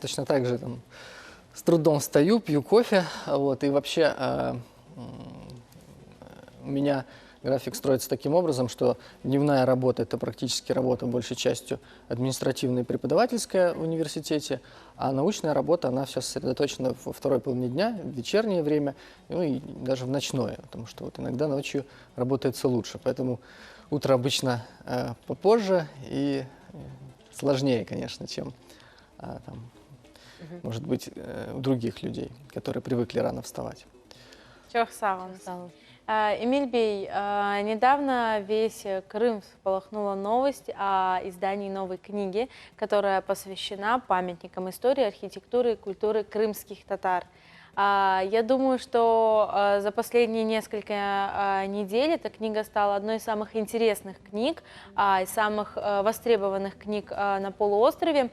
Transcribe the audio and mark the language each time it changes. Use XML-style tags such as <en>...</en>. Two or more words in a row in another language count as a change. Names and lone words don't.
<ru>Точно так же с трудом встаю, пью кофе, и вообще у меня график строится таким образом, что дневная работа – это практически работа большей частью административная и преподавательская в университете, а научная работа, она сейчас сосредоточена во второй половине дня, в вечернее время, и даже в ночное, потому что иногда ночью работается лучше. Поэтому утро обычно попозже и сложнее, конечно, чем может быть, у других людей, которые привыкли рано вставать.</ru> <crh>Çok sağ olun.</crh> <ru>Эмиль Бей, недавно весь Крым всполохнула новость о издании новой книги, которая посвящена памятникам истории, архитектуры и культуры крымских татар. Я думаю, что за последние несколько недель эта книга стала одной из самых интересных книг, из самых востребованных книг на полуострове.</ru>